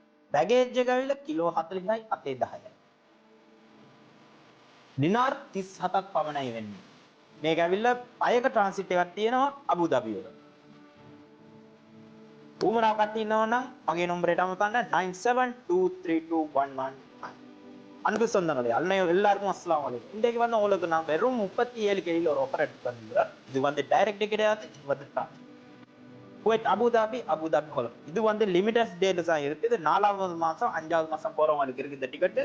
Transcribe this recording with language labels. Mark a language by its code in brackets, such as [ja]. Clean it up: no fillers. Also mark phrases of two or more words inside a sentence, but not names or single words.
[si] බැගේජ් එක ඇවිල්ලා කිලෝ 40යි අතේ 10යි. ඩිනාර් 37ක් පමණයි වෙන්නේ. මේක ඇවිල්ලා අයක ට්‍රාන්සිට් එකක් තියෙනවා අබු ධබි වල. උමනාවක් තියෙනවා නම් මගේ නම්බරයට අමතන්න 97232111 [ta] அன்பு சொந்தங்களே எல்லாருக்கும் [ar] السلام عليكم. [ta] இன்றைக்கு வந்து உங்களுக்கு நான் வெறும் 37 கேஜில ஒரு ஆஃபர் எடுத்து பண்ணிருக்கேன். இது வந்து டைரக்ட் கிடையாது, இது வந்து குவைத் அபுதாபி கொலம். இது வந்து [en] limited date [ta] தான் இருக்கு. இது 4வது மாசம் 5வது மாசம் போறவங்களுக்கு இருக்கு இந்த டிக்கெட்.